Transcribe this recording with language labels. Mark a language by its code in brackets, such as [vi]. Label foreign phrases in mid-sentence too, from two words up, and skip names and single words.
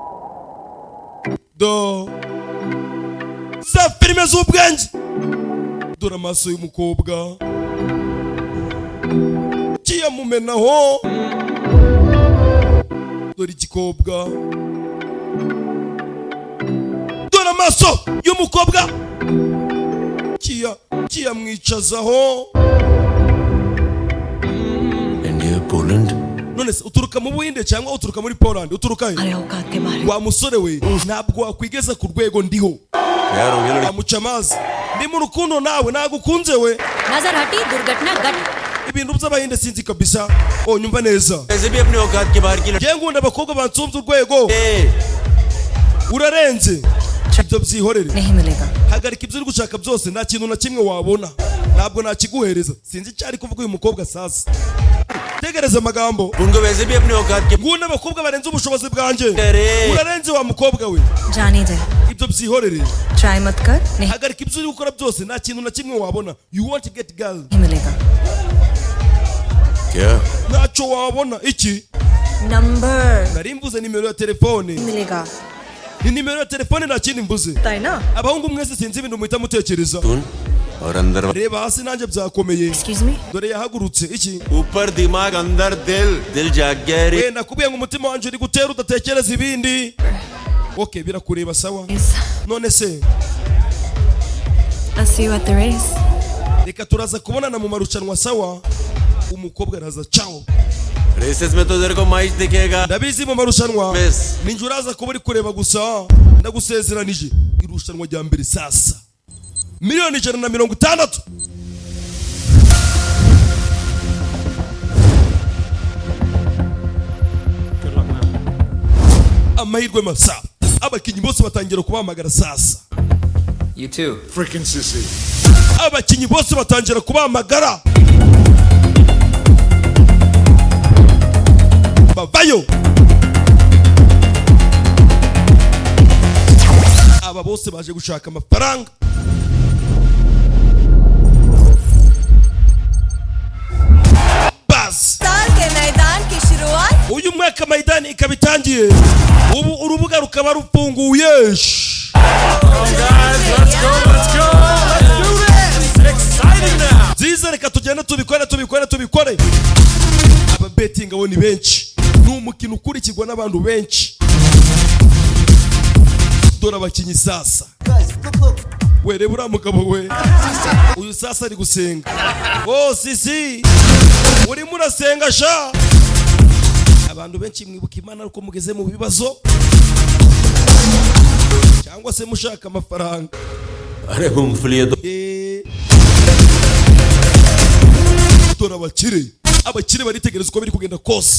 [rw] do za filime z'ubwenge dore amaso y'umukobwa kiyamumenaho dore igikobwa dore amaso y'umukobwa kiyamwicazaho. Poland? None se uturuka mu Buhinde cyangwa uturuka muri Poland? Uturuka he? Wa musore we ntabwo wakwigeza ku rwego ndiho. Amuca amazi ndi mu rukundo nawe nagukunze we. [hi] नजर हटी दुर्घटना घट. [rw] Ibintu by'Abahinde sinzi kabisa. Nyumva neza. Ngiye ngunda abakobwa bansumva urwego. Urarenze. Ibyo byihorere. Hagarika ibyo uri gushaka byose nta kintu na kimwe wabona. Ntabwo nakiguhereza. Sinzi cyari kuvuga uyu mukobwa sasa. Tegereza amagambo. Ngunda abakobwa barenze ubushobozi bwanjye. Urarenze wa mukobwa we. [hi] जाने दे. [rw] Ibyo byihorere. [hi] Try मत कर. नहीं. [rw] Hagarika ibyo uri gukora byose nta kintu na kimwe wabona. [en] You want to get girl. [hi] नहीं मिलेगा. क्या? [rw] Ntacyo wabona iki? Number. Nari mvuze nimero ya telefone. [hi] मिलेगा. [rw] Ni nimero ya telefone nta kindi mvuze. [hi] ताई [rw] Abahungu mwese sinzi ibintu muhita mutekereza. Reba hasi nanjye byakomeye. [en] Excuse me. [rw] Dore yahagurutse iki? [hi] ऊपर दिमाग अंदर दिल जाग गया रे. [rw] Nakubwiye ngo umutima wanjye uri gutera udatekereza ibindi. Okay, birakureba sawa. None se [en] I'll see you at the race. [rw] Reka turaza kubonana mu marushanwa sawa. Umukobwa araza ciao. [hi] Races में तो तेरे को माइच दिखेगा. [rw] Ndabizi mu marushanwa. Ninjye uraza kuba uri kureba gusa. Ndagusezeranije. Irushanwa rya mbere sasa. Miliyoni 160. Amahirwe masa. Abakinyi bose batangira kubahamagara sasa. [en] You too. Freaking sissy. [rw] Abakinyi bose batangira kubahamagara. Bavayo. Aba bose baje gushaka amafaranga. [hi] साल के मैदान की शुरुआत [rw] uyu mwaka maidani ikabitangiye ubu urubuga rukaba rufunguye. Ziza reka tugende tubikore. Aba betting abo ni benshi. Ni umukino ukurikirwa n'abantu benshi. Dore abakinyi sasa. Were bura mugabo we. Uyu sasa ari gusenga. Oh sisi. Uri murasenga sha. Abantu benshi mwibuka Imana uko mugeze mu bibazo. Cyangwa se mushaka amafaranga. [hi] अरे मूंगफली तो [rw] dore abakire baritegereza uko biri kugenda kose.